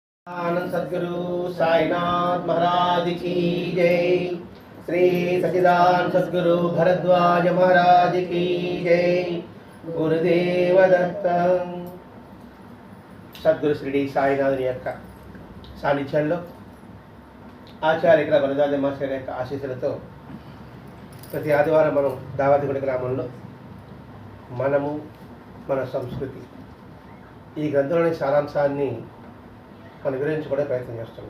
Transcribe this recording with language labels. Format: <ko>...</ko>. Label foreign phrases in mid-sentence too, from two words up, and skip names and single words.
<hi>आनंद सद्गुरु साईनाथ महाराज की जय। श्री सच्चिदानंद सद्गुरु भरद्वाज महाराज की जय। गुरुदेव दत्त।</hi> <te>సద్గురు శ్రీ సాయినాథుని యొక్క సాన్నిధ్యంలో ఆచార్య భరద్వాజ మాస్టర్ యొక్క ఆశీస్సులతో ప్రతి ఆదివారం మనం దావతిగూడ గ్రామంలో మనము మన సంస్కృతి ఈ గ్రంథంలోని సారాంశాన్ని మనం వివరించుకోవడానికి ప్రయత్నం చేస్తున్నాం.</te>